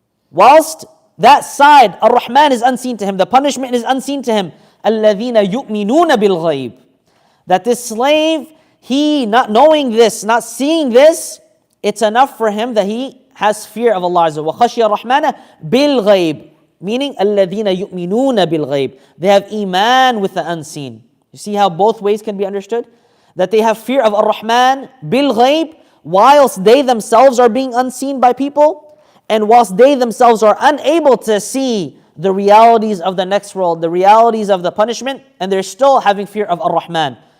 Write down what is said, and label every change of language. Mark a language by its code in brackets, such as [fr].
[en] Whilst that side, Ar-Rahman is unseen to him, the punishment is unseen to him. [ar] الَّذِينَ يُؤْمِنُونَ بِالْغَيْبِ. [en] That this slave, he not knowing this, not seeing this, it's enough for him that he has fear of Allah Azza wa Jalla. [ar] وَخَشِيَ الرَّحْمَنَ بِالْغَيْبِ. [en] Meaning, [ar] الَّذِينَ يُؤْمِنُونَ بِالْغَيْبِ. [en] They have iman with the unseen. You see how both ways can be understood? That they have fear of Ar-Rahman bil-Ghayb, whilst they themselves are being unseen by people, and whilst they themselves are unable to see the realities of the next world, the realities of the punishment, and they're still having fear of Ar-Rahman.